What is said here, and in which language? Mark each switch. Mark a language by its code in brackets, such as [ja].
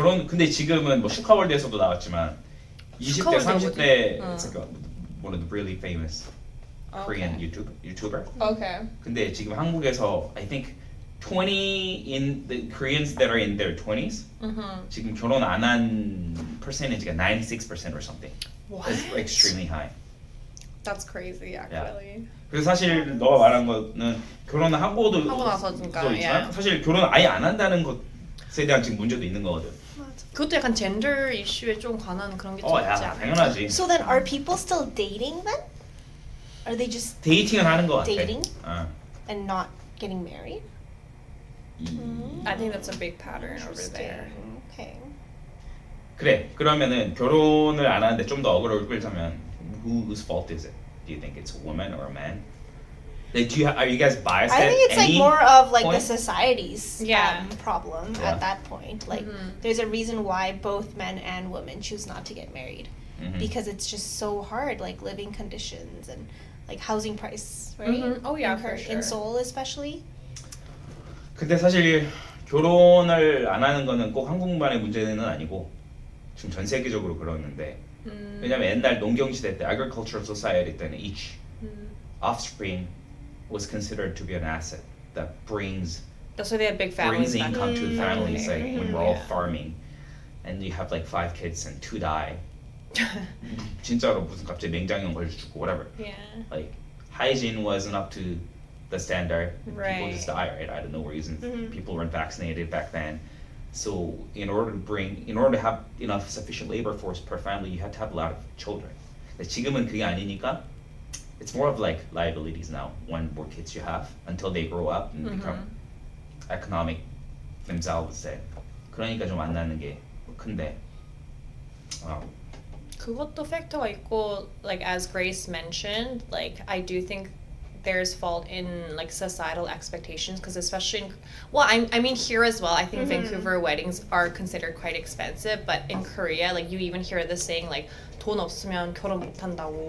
[ko] 근데 지금은 뭐 슈카월드에서도 나왔지만 20대, 30대 [en] it's like one of the really famous Korean YouTuber. Okay. [ko] 근데 지금 한국에서 [en] I think 20 in the Koreans that are in their 20s [ko] 지금 결혼 안 한 [en] percentage가 96% or something. What? It's extremely high. That's crazy, actually. [ko] 그래서 사실 너가 말한 거는 결혼을 하고 나서니까, 있지만 사실 결혼 아예 안 한다는 것에 대한 지금 문제도 있는 거거든. 그것도 약간 젠더 이슈에 좀 관한 그런 게 좀 있지 않아? 당연하지. [en] So then, are people still dating then? Are they just [ko] 데이팅은 하는 거 같아. [en] dating and not getting married? I think that's a big pattern over there. Okay. [ko] 그래. 그러면은 결혼을 안 하는데 좀 더 어그로를 끌자면 [en] whose fault is it? Do you think it's a woman or a man? Like, are you guys biased? I think it's like more of like the society's Yeah. problem at that point. Like, there's a reason why both men and women choose not to get married because it's just so hard, like living conditions and like housing price, right? Oh yeah, for sure. In Seoul especially. [ko] 근데 사실 결혼을 안 하는 거는 꼭 한국만의 문제는 아니고 지금 전 세계적으로 그러는데 왜냐면 옛날 농경 시대 때 [en] agricultural society 때는 each offspring was considered to be an asset that brings That's why they had big families back income to the families like when we're all Yeah. farming and you have like 5 kids and 2 die. [ko] 진짜로 무슨 갑자기 맹장염 걸려 죽고 whatever. [en] Yeah. Like hygiene wasn't up to the standard. People Right. just die right out of no reason. People weren't vaccinated back then. So in order to have enough sufficient labor force per family, you had to have a lot of children. [ko] 근데 지금은 그게 아니니까 [en] it's more of like liabilities now. One more kids you have until they grow up and become economic themselves. [ko] 그러니까 좀 안 낳는 게 큰데. [en] 그것도 팩터가 있고, like as Grace mentioned, like I do think there's fault in like societal expectations because especially in, well I mean here as well I think Vancouver weddings are considered quite expensive, but in Korea like you even hear this saying like [ko] 돈 없으면 결혼 못 한다고.